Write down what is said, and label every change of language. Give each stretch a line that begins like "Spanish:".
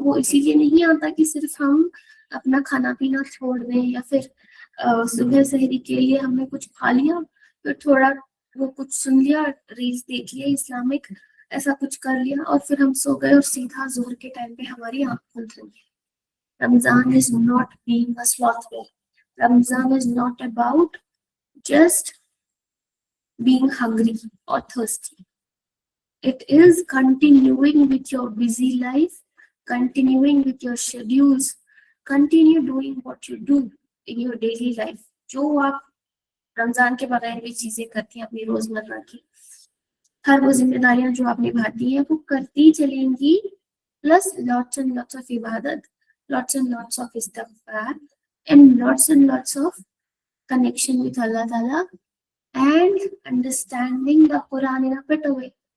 Urdu: وہ اسی لیے نہیں آتا کہ صرف ہم اپنا کھانا پینا چھوڑ دیں, یا پھر صبح سحری کے لیے ہم نے کچھ کھا لیا, پھر تھوڑا وہ کچھ سن لیا, ریلز دیکھ لیا اسلامک, ایسا کچھ کر لیا, اور پھر ہم سو گئے اور سیدھا ظہر کے ٹائم پہ ہماری آنکھ کھل گئی.
English: Ramzan is not being a slothful. Ramzan is not about just being hungry or thirsty. It is continuing with your busy life, continuing with your schedules, continue doing what you do in your daily life.
Urdu: جو آپ رمضان کے بغیر بھی چیزیں کرتی ہیں اپنی روزمرہ کی, ہر وہ ذمہ داریاں جو آپ نبھاتی ہیں وہ کرتی چلیں گی,
English: plus lots and lots of
Urdu: عبادت,
English: lots and lots of
Urdu: استغفار,
English: and lots of connection with Allah Ta'ala, and understanding the Quran in a better way.